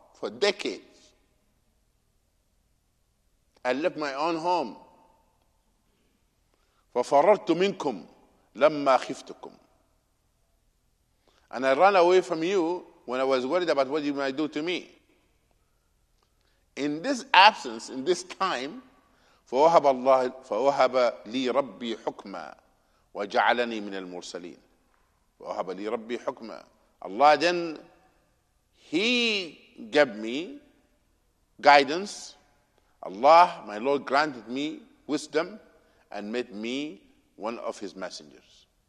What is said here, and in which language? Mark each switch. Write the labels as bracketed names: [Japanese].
[English] For decades. I left my own home. [Arabic] فَفَرَرْتُ مِنْكُمْ لَمَّا خِفْتُكُمْ. [English] And I ran away from you when I was worried about what you might do to me. In this absence, in this time, [Arabic] فَوَهَبَ لِي رَبِّي حُكْمًا وَجَعَلَنِي مِنَ الْمُرْسَلِينَ. وَوَهَبَ لِي رَبِّي حُكْمًا. [English] Allah then, He gave me guidance. Allah, my Lord, granted me wisdom and made me one of His messengers.